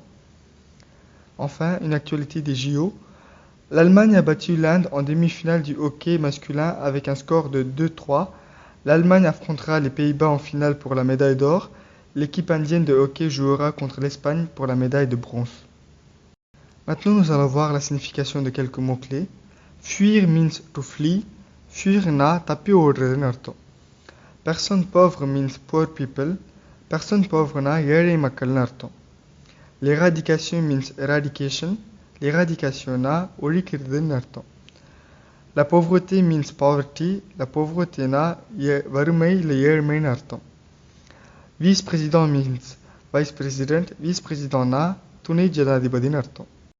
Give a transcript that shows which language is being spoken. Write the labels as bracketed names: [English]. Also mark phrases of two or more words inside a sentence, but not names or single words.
[French] Enfin, une actualité des JO. L'Allemagne a battu l'Inde en demi-finale du hockey masculin avec un score de 2-3. L'Allemagne affrontera les Pays-Bas en finale pour la médaille d'or. L'équipe indienne de hockey jouera contre l'Espagne pour la médaille de bronze. Maintenant, nous allons voir la signification de quelques mots-clés. [English] Fuir means to flee. [Tamil] Fuir na tapi ஓடுறதுன்னு அர்த்தம். [French] Personne pauvre [English] means poor people. [French] Personne pauvre [Tamil] னா ஏழை மக்கள்னு அர்த்தம். [English] L'éradication means eradication. [Tamil] L'éradicationனா ஒழிக்கிறதுன்னு அர்த்தம். [French] La pauvreté [English] means poverty. [French] La pauvreté [Tamil] னா வறுமை இல்லை ஏழ்மைன்னு அர்த்தம். [English] Vice-président means vice president. [Tamil] Vice-présidentனா துணை ஜனாதிபதின்னு அர்த்தம்.